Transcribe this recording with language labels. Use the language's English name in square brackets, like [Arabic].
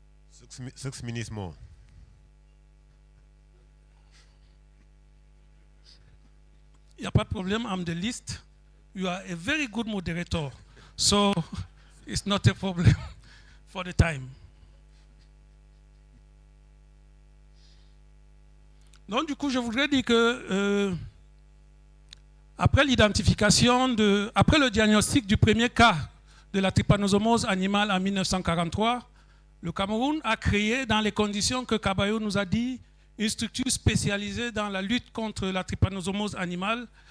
[English] Six minutes more. [French] Il n'y a pas de problème, [English] I'm the list. You are a very good moderator, so it's not a problem for the time. [French] Donc du coup, je voudrais dire que après l'identification après le diagnostic du premier cas de la trypanosomose animale en 1943, le Cameroun a créé, dans les conditions que Kabayo nous a dit, une structure spécialisée dans la lutte contre la trypanosomose animale.